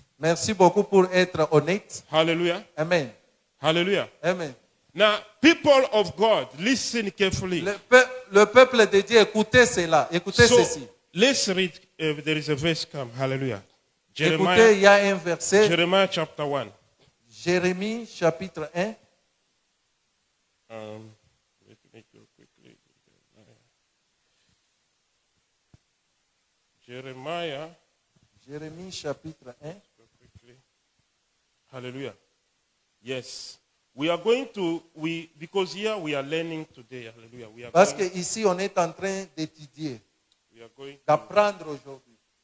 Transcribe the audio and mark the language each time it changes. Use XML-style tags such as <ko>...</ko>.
<fr>Merci beaucoup pour être honnête. Hallelujah. Amen. Hallelujah. Amen.</fr> <en>Now, people of God, listen carefully.</en> <fr>Le peuple de Dieu, écoutez cela. Écoutez</fr> <en>So,</en> <fr>ceci.</fr> <en>let's read. There is a verse come. Hallelujah.</en> <fr>Écoutez, il y a un verset.</fr> <en>Jeremiah chapter 1.</en> <fr>Jérémie chapitre 1.</fr> <en>Let me go quickly. Jeremiah.</en> <fr>Jérémie chapitre 1.</fr> <en>Quickly. Hallelujah. Yes. We are going to, because here we are learning today. Hallelujah.</en> <fr>Parce qu'ici, on est en train d'étudier,</fr> <en>we are going to,</en> <fr>d'apprendre aujourd'hui.</fr>